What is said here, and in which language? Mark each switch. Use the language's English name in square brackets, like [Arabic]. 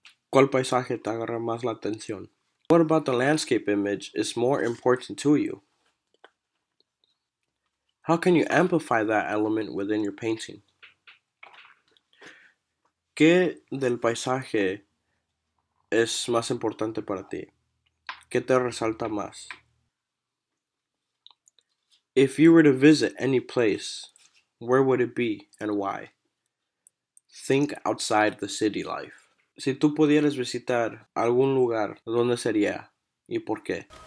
[Spanish] ¿Cuál paisaje te agarra más la atención? [English] What about the landscape image is more important to you? How can you amplify that element within your painting? [Spanish] ¿Qué del paisaje es más importante para ti? ¿Qué te resalta más? [English] If you were to visit any place, where would it be and why? Think outside the city life. [Spanish] Si tú pudieras visitar algún lugar, ¿dónde sería y por qué?